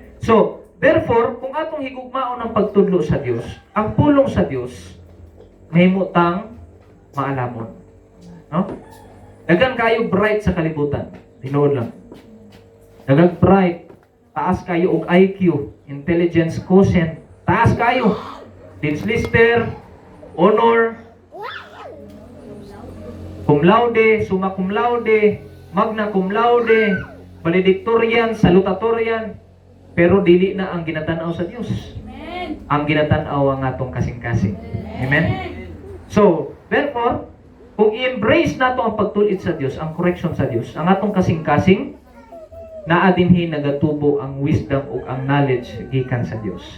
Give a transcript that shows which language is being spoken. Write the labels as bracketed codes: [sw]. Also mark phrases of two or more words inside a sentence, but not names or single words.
[ceb] So, therefore, kung atong higugmaon ang pagtudlo sa Dios, ang pulong sa Dios, mahimutang maalamon. No? Dagan kayo bright sa kalibutan. Tinuod lang. Dagan bright. Taas kayo og IQ, [en] intelligence quotient. [ceb] Taas kayo. [en] Dean's Lister, honor, cum laude, summa cum laude, magna cum laude, valedictorian, salutatorian, [ceb] pero dili na ang ginatanaw sa Dios. Amen. ang ginatan-aw ang atong kasing-kasing. Amen? So, therefore, kung i-embrace nato ang pagtulit sa Dios, ang correction sa Dios, ang atong kasing-kasing, naa dinhi nagatubo ang wisdom ug ang knowledge gikan sa Dios.